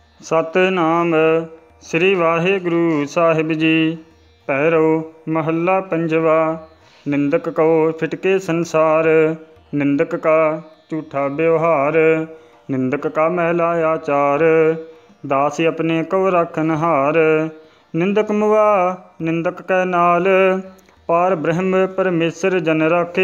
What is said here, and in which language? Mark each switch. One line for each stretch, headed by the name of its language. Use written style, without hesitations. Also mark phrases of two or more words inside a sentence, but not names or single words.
Punjabi: ਸਤਨਾਮ ਸ੍ਰੀ ਵਾਹਿਗੁਰੂ ਸਾਹਿਬ ਜੀ। ਭੈਰੋ ਮਹਲਾ ਪੰਜਵਾਂ। ਨਿੰਦਕ ਕੋ ਫਿਟਕੇ ਸੰਸਾਰ, ਨਿੰਦਕ ਕਾ ਝੂਠਾ ਵਿਵਹਾਰ। ਨਿੰਦਕ ਕਾ ਮੈਲਾ ਆਚਾਰ, ਦਾਸ ਅਪਨੇ ਕੋ ਰਾਖਨ ਹਾਰ। ਨਿੰਦਕ ਮੁਆ ਨਿੰਦਕ ਕੈ ਨਾਲ, ਪਾਰ ਬ੍ਰਹਮ ਪਰਮੇਸ਼ਵਰ ਜਨ ਰਾਖੇ।